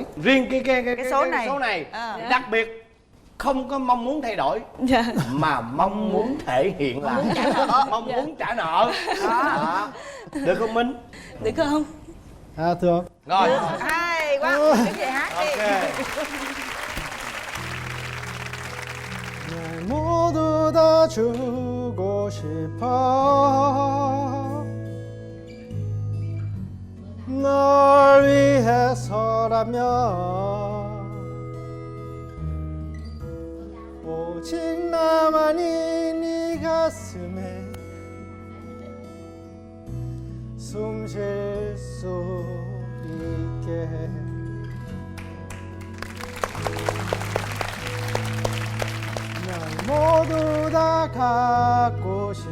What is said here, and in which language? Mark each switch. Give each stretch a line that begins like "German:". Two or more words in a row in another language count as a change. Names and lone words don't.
Vietnamese: Riêng cái số này. số này À. đặc biệt không có mong muốn thay đổi Dạ. mà mong muốn thể hiện là mong muốn trả nợ. Đó. Được không Minh? Được không? À, được. Rồi. Hay quá. Cái gì hát đi. Ok.
Korean: 날 모두 다 주고 싶어 널 위해서라면 오직 나만이 네 가슴에 숨 쉴 수 있게 날 모두 다 갖고